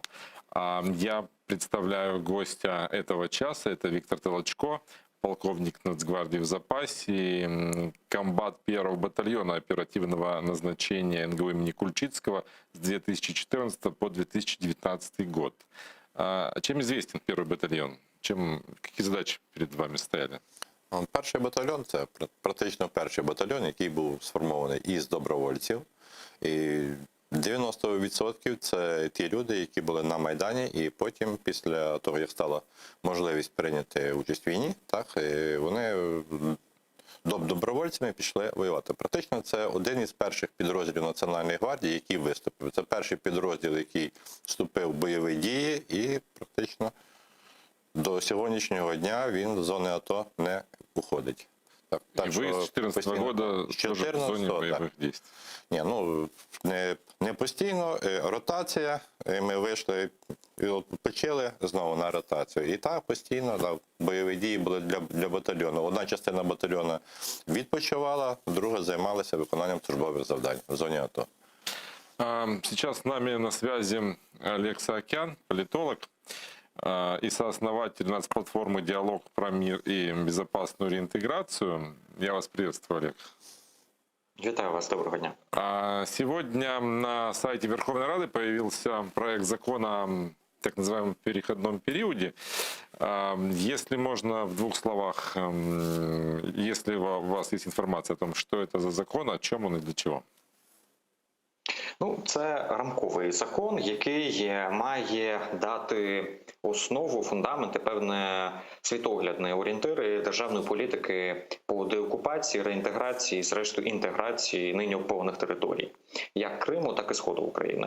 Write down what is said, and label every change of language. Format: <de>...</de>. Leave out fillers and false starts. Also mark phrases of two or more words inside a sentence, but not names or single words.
<ru>Я представляю гостя этого часа. Это Виктор Толочко, полковник Нацгвардии в запасе, комбат 1-го батальона оперативного назначения НГУ имени Кульчицкого с 2014 по 2019 год. Чем известен 1-й батальон?</ru> <uk>Які задачі перед вами стояли? Перший батальйон – це практично перший батальйон, який був сформований із добровольців. І 90% це ті люди, які були на Майдані, і потім, після того, як стала можливість прийняти участь в війні, так, вони добровольцями пішли воювати. Практично це один із перших підрозділів Національної гвардії, який виступив. Це перший підрозділ, який вступив в бойові дії, і практично до сьогоднішнього дня він з зони АТО не уходить.</uk> <ru>Так, и вы с 2014 года тоже в зоне боевых действий?</ru> <uk>Ні, ну, не постійно, ротація, і ми вийшли, і почали знову на ротацію. І так постійно, да, бойові дії були для батальйону. Одна частина батальйону відпочивала, друга займалася виконанням службових завдань в зоні АТО.</uk> <ru>Сейчас с нами на связи Олег Саакян, политолог и сооснователь нацплатформы «Диалог про мир и безопасную реинтеграцию». Я вас приветствую, Олег.</ru> <uk>Витаю вас, доброго дня.</uk> <ru>Сегодня на сайте Верховной Рады появился проект закона о так называемом переходном периоде. Если можно в 2 словах, если у вас есть информация о том, что это за закон, о чем он и для чего?</ru> <uk>Ну, це рамковий закон, який має дати основу, фундаменти, певне світоглядні орієнтири державної політики по деокупації, реінтеграції, зрештою інтеграції нині окупованих територій, як Криму, так і Сходу України.</uk>